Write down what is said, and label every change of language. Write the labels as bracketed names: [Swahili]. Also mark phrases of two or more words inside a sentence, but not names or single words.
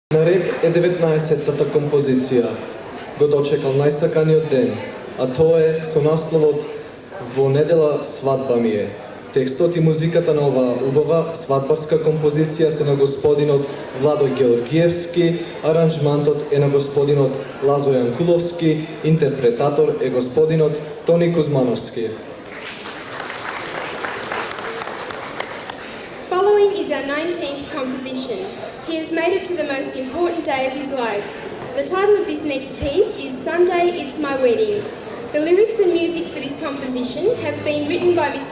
[Macedonian] На ред е 19-тата композиција. Го дочекал најсаканиот ден, а тоа е со насловот "Во недела свадба ми е". Текстот и музиката на оваа убава свадбарска композиција се на господинот Владо Георгиевски, аранжмантот е на господинот Лазо Јанкуловски, интерпретатор е господинот Тони Кузмановски. [English] Following is our 19th composition. He has made it to the most important day of his life. The title of this next piece is Sunday It's My Wedding. The lyrics and music for this composition have been written by Mr.